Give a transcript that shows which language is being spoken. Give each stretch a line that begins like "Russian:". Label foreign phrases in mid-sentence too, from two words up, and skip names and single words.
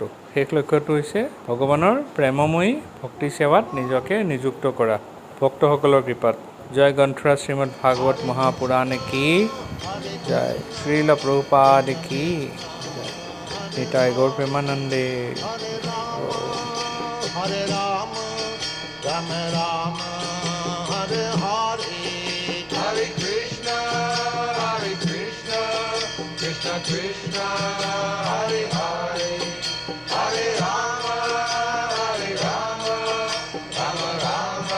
Assamese: শেষ লক্ষ্যটো হৈছে ভগৱানৰ প্ৰেমময়ী ভক্তি সেৱাত নিজকে নিযুক্ত কৰা ভক্তসকলৰ কৃপাত। জয় গ্ৰন্থৰাজ শ্ৰীমদ ভাগৱত মহাপুৰাণে কি জয়, শ্ৰীল প্ৰভুপাদ কি জয়, নিতাই গৌৰ প্ৰেমানন্দে।
Sanskrit: Hare Ram, Ram Ram, Hare Hare, Hare Krishna, Krishna Krishna, Hare Hare, Hare Rama, Rama Rama,